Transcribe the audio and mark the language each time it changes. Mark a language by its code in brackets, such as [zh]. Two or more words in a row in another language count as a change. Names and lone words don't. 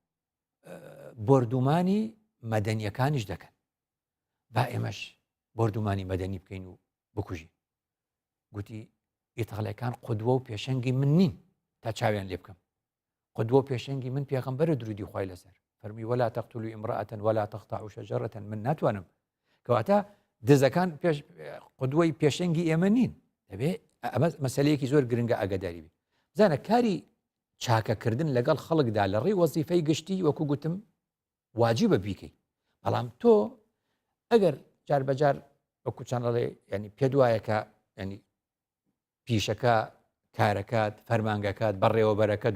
[ckb] بردومانی مەدەنیەکانیش دەکەن با ئێمەش بردومانی مەدەنی بکەین و بکوژی گوتی ئیتاڵیەکان قودوە و پێشەنگی من نین تا چاویان لێ بکەم قودوە و پێشەنگی من پێغەمبەرە درودی خوای لەسەر فەرمی [ar] ولا تقتلوا امرأة ولا تقطعوا شجرة [ckb] من ناتوانم کەواتە دزەکان قودوەی پێشەنگی ئێمە نین دەبێ ئەمە مەسەلەیەکی زۆر گرنگە ئاگاداری بێ بزانە کاری چاکەکردن لەگەڵ خەڵکدا لە ڕێی وەزیفەی گشتی وەکو گوتم واجبە بیکەی بەڵام تۆ ئەگەر جار بەجار وەکو چەندڵێ ینی پێت وایەکە ینی پیشەکە کارەکەت فەرمانگەکەت بەڕێوەبەرەکەت